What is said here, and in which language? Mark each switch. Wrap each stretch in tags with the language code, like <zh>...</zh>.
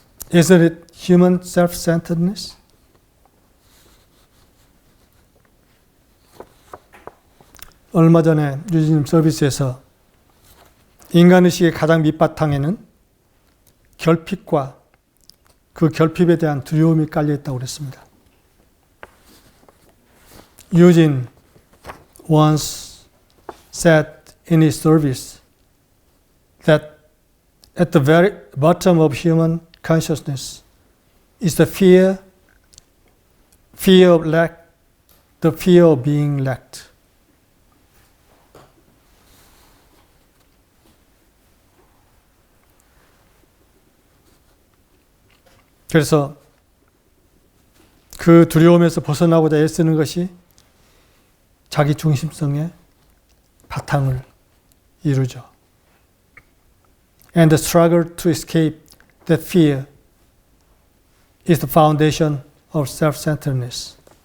<en>Isn't it human self-centeredness?</en> <ko>얼마 전에 유진님 서비스에서 인간의식의 가장 밑바탕에는 결핍과 그 결핍에 대한 두려움이 깔려있다고 그랬습니다.</ko> <en>Eugene once said in his service that at the very bottom of human consciousness is the fear of lack, the fear of being lacked.</en> <ko>그래서 그 두려움에서 벗어나고자 애쓰는 것이 자기 중심성의 바탕을 이루죠.</ko> <en>And the struggle to escape that fear is the foundation of self-centeredness.</en>